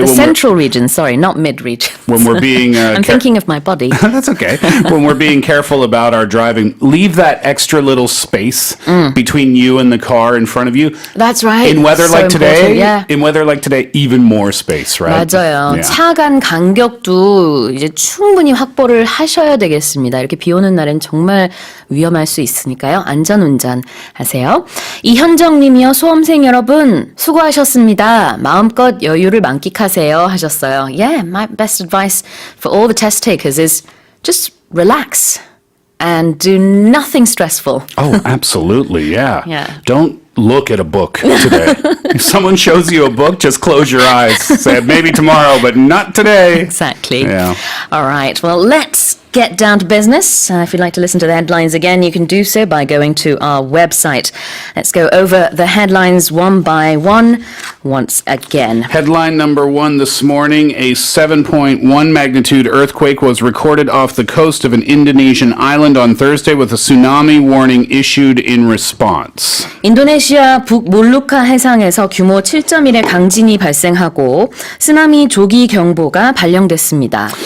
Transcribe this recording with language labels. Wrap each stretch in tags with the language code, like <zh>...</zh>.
<en>The central region, sorry, not mid region. When we're being I'm thinking of my body. That's okay. When we're being careful about our driving, leave that extra little space between you and the car in front of you. That's right. In weather So like today, important, in weather like today, even more space, right?</en> <ko>맞아요.</ko> <en>Yeah.</en> <ko>차 간 간격도 이제 충분히 확보를 하셔야 되겠습니다. 이렇게 비 오는 날엔 정말 위험할 수 있으니까요. 안전운전 하세요. 이현정 님이요. 수험생 여러분 수고하셨습니다. 마음껏 여유를 만끽하세요 하셨어요.</ko> <en>Yeah, my best advice for all the test takers is just relax and do nothing stressful. Oh, absolutely. Yeah. Yeah. Don't look at a book today. If someone shows you a book, just close your eyes. Say maybe tomorrow, but not today. Exactly. Yeah. All right. Well, let's get down to business. If you'd like to listen to the headlines again, you can do so by going to our website. Let's go over the headlines one by one once again. Headline number one this morning, a 7.1 magnitude earthquake was recorded off the coast of an Indonesian island on Thursday with a tsunami warning issued in response.</en> <ko>인도네시아 북몰루카 해상에서 규모 7.1의 강진이 발생하고 쓰나미 조기 경보가 발령됐습니다.</ko>